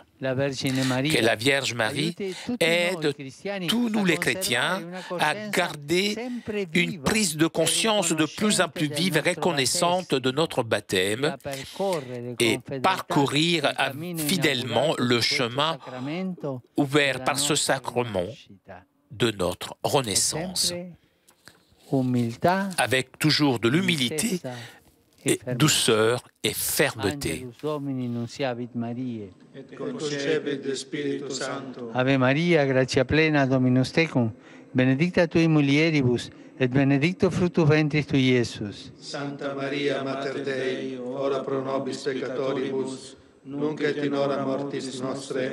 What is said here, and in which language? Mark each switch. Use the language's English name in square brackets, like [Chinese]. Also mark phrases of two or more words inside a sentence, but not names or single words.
[French] Que la Vierge Marie aide tous nous les chrétiens à garder une prise de conscience de plus en plus vive et reconnaissante de notre baptême et parcourir fidèlement le chemin ouvert par ce sacrement de notre renaissance, avec toujours de l'humilité et douceur et fermeté. [Latin] Ave Maria, gratia plena, Dominus tecum, benedicta tui mulieribus, et benedictus fructus ventris tui, Iesus. Santa Maria, Mater Dei, ora pro nobis peccatoribus, nunc et in hora mortis nostre.